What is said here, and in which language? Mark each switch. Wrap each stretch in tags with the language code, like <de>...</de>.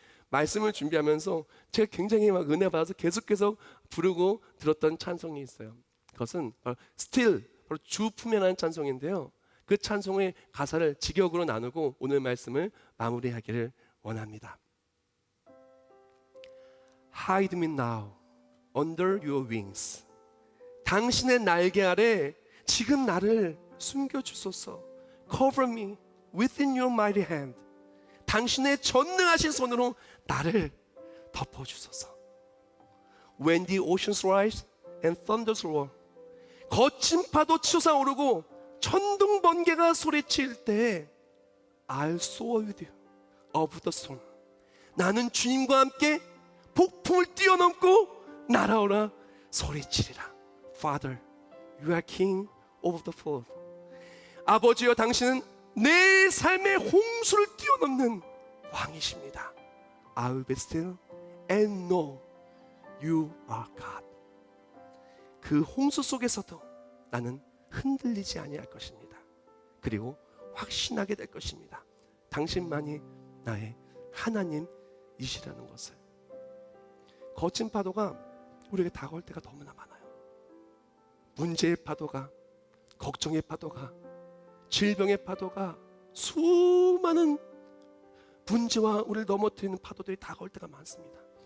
<ko>말씀을 준비하면서 제가 굉장히 막 은혜 받아서 계속해서 부르고 들었던 찬송이 있어요. 그것은 바로 Still, 바로 주 품에라는 찬송인데요, 그 찬송의 가사를 직역으로 나누고 오늘 말씀을 마무리하기를 원합니다.</ko> <en>Hide me now under your wings.</en> <ko>당신의 날개 아래 지금 나를 숨겨주소서.</ko> <en>Cover me within your mighty hand.</en> <ko>당신의 전능하신 손으로 나를 덮어주소서.</ko> <en>When the oceans rise and thunders roar.</en> <ko>거친 파도 치솟아오르고 천둥 번개가 소리칠 때</ko> <en>I'll soar with you over the storm.</en> <ko>나는 주님과 함께 폭풍을 뛰어넘고 날아오라 소리치리라.</ko> <en>Father, you are king of the flood.</en> <ko>아버지여, 당신은 내 삶의 홍수를 뛰어넘는 왕이십니다.</ko> <en>I'll be still and know you are God.</en> <ko>그 홍수 속에서도 나는 흔들리지 아니할 것입니다. 그리고 확신하게 될 것입니다. 당신만이 나의 하나님이시라는 것을. 거친 파도가 우리에게 다가올 때가 너무나 많아요. 문제의 파도가, 걱정의 파도가, 질병의 파도가, 수많은 문제와 우리를 넘어뜨리는 파도들이 다가올 때가 많습니다.</ko>